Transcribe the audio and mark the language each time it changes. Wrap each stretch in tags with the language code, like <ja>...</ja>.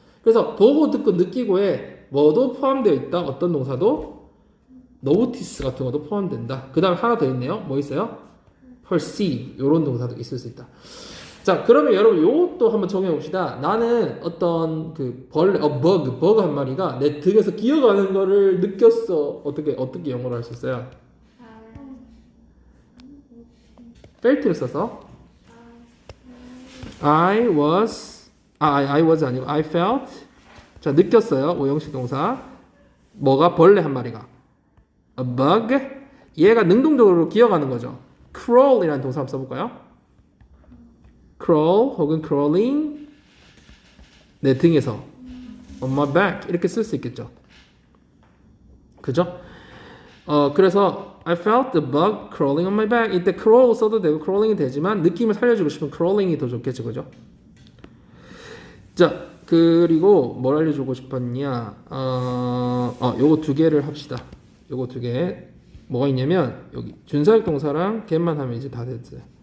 <ko>그래서 보고 듣고 느끼고에 뭐도 포함되어 있다. 어떤 동사도 notice 같은 것도 포함된다. 그 다음에 하나 더 있네요. 뭐 있어요? perceive 이런 동사도 있을 수 있다. 자, 그러면 여러분 요것도 한번 적용해 봅시다. 나는 어떤 그 벌레, 버그 한 마리가 내 등에서 기어가는 거를 느꼈어. 어떻게 영어로 할 수 있어요? felt를 써서 I was 아니고 I felt. 자, 느꼈어요. 오형식 동사. 뭐가 벌레 한 마리가 a bug. 얘가 능동적으로 기어가는 거죠. crawl이라는 동사 한번 써볼까요? crawl 혹은 crawling 내 등에서</ko> <en>on my back</en> <ko>이렇게 쓸 수 있겠죠. 그죠? 그래서</ko> <en>I felt the bug crawling on my back.</en> <ko>이때 crawl 써도 되고 crawling이 되지만 느낌을 살려주고 싶으면 crawling이 더 좋겠죠. 그죠? 자, 그리고 뭘 알려주고 싶었냐? 요거 두 개를 합시다. 요거 두 개. 뭐가 있냐면 여기 준사역 동사랑 get만 하면 이제 다 됐어요.</ko>